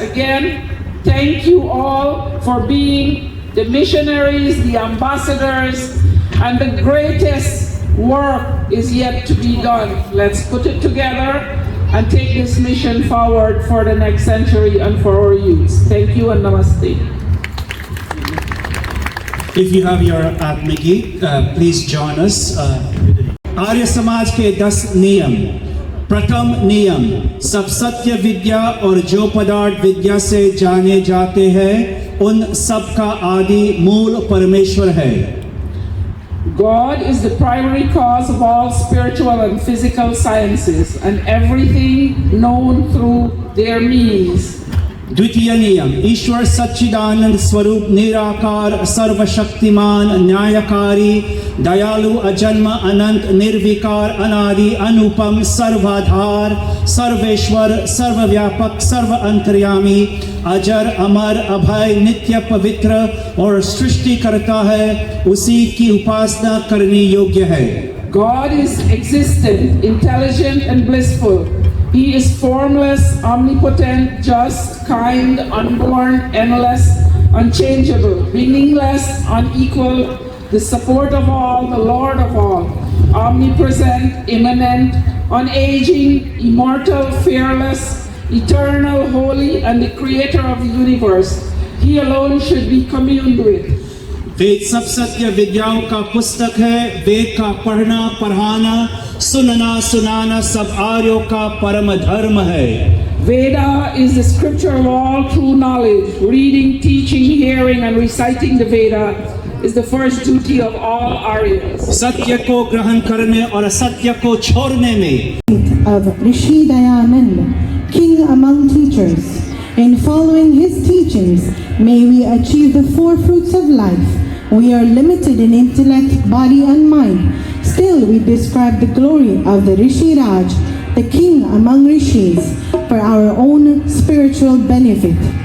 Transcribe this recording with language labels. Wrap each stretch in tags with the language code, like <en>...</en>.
<en>Again, thank you all for being the missionaries, the ambassadors, and the greatest work is yet to be done. Let's put it together and take this mission forward for the next century and for our youth. Thank you and namaste. If you have your Atmiki, please join us.</en> <hi>Arya Samaj के 10 नियम। प्रथम नियम, सब सत्य विद्या और जो पदार्थ विद्या से जाने जाते हैं उन सब का आदि मूल परमेश्वर है।</hi> <en>God is the primary cause of all spiritual and physical sciences, and everything known through their means.</en> <hi>द्वितीय नियम, ईश्वर सच्चिदानंद स्वरूप निराकार सर्वशक्तिमान न्यायकारी दयालु अजन्म अनंत निर्विकार अनादि अनुपम सर्वाधार सर्वेश्वर सर्वव्यापक सर्व अंतर्यामी अजर अमर अभय नित्य पवित्र और सृष्टि करता है, उसी की उपासना करनी योग्य है।</hi> <en>God is existent, intelligent and blissful. He is formless, omnipotent, just, kind, unborn, endless, unchangeable, beginningless, unequal, the support of all, the Lord of all, omnipresent, immanent, unaging, immortal, fearless, eternal, holy, and the creator of the universe. He alone should be communed with.</en> <hi>वेद सब सत्य विद्याओं का पुस्तक है। वेद का पढ़ना पढ़ाना सुनना सुनाना सब आर्यों का परम धर्म है।</hi> <en>Veda is the scripture of all true knowledge. Reading, teaching, hearing, and reciting the Veda is the first duty of all Aryas.</en> <hi>सत्य को ग्रहण करने और असत्य को छोड़ने में</hi> <en>of Rishi Dayananda, king among teachers. In following his teachings, may we achieve the 4 fruits of life. We are limited in intellect, body and mind. Still, we describe the glory of the Rishi Raj, the king among rishis, for our own spiritual benefit.</en>